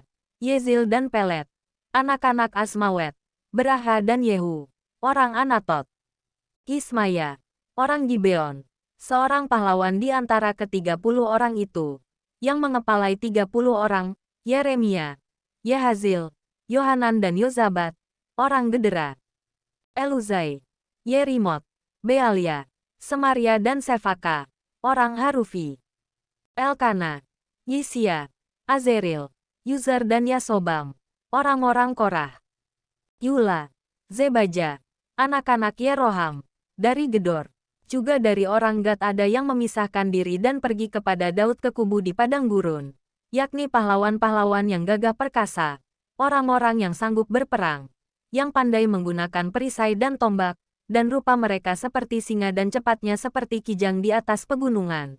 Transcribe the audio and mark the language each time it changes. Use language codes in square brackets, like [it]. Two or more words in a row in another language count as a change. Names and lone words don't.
[id] Yezil dan Pelet, anak-anak Asmawet. Beraha dan Yehu, orang Anatot. Ismaya, orang Gibeon, seorang pahlawan di antara ke-30 orang itu, yang mengepalai 30 orang. Yeremia, Yahazil, Yohanan dan Yozabat, orang Gedera. Eluzai, Yerimot, Bealia, Semaria dan Sefaka, orang Harufi. Elkana, Yisia, Azeril, Yuzar dan Yasobam, orang-orang Korah. Yula, Zebaja, anak-anak Yeroham, dari Gedor. Juga dari orang Gad ada yang memisahkan diri dan pergi kepada Daud ke kubu di padang gurun, yakni pahlawan-pahlawan yang gagah perkasa, orang-orang yang sanggup berperang, yang pandai menggunakan perisai dan tombak, dan rupa mereka seperti singa dan cepatnya seperti kijang di atas pegunungan.